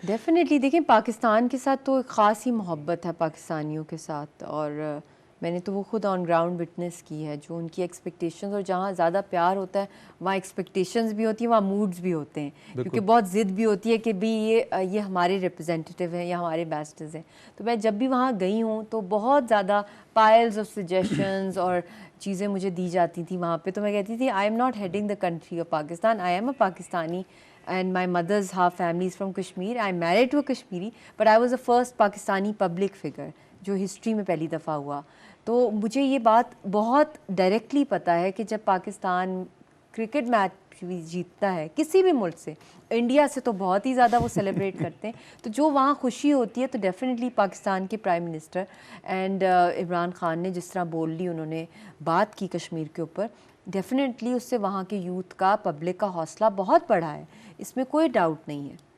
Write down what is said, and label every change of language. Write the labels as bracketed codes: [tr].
[ur] Definitely دیکھیں پاکستان کے ساتھ تو ایک خاص ہی محبت ہے پاکستانیوں کے ساتھ، اور میں نے تو وہ خود آن گراؤنڈ وٹنس کی ہے جو ان کی ایکسپیکٹیشنز، اور جہاں زیادہ پیار ہوتا ہے وہاں ایکسپیکٹیشنز بھی ہوتی ہیں، وہاں موڈز بھی ہوتے ہیں، کیونکہ بہت ضد بھی ہوتی ہے کہ بھی یہ ہمارے ریپرزینٹیو ہیں یا ہمارے ایمبیسڈرز ہیں. تو میں جب بھی وہاں گئی ہوں تو بہت زیادہ پائلز آف سجیشنز اور چیزیں مجھے دی جاتی تھیں وہاں پہ. تو میں کہتی تھی [en] I am not heading the country of Pakistan, I am a Pakistani and my mother's half family is from Kashmir. I'm married to a Kashmiri, but I was the first Pakistani public figure [ur] جو history میں پہلی دفعہ ہوا. تو مجھے یہ بات بہت ڈائریکٹلی پتہ ہے کہ جب پاکستان کرکٹ میچ بھی جیتتا ہے کسی بھی ملک سے، انڈیا سے تو بہت ہی زیادہ وہ سیلیبریٹ کرتے ہیں. تو جو وہاں خوشی ہوتی ہے تو ڈیفینیٹلی پاکستان کے prime minister and Imran Khan نے جس طرح بول لی، انہوں نے بات کی کشمیر کے اوپر، ڈیفینیٹلی اس سے وہاں کے یوتھ کا، پبلک کا حوصلہ بہت بڑھا ہے، اس میں کوئی ڈاؤٹ نہیں ہے.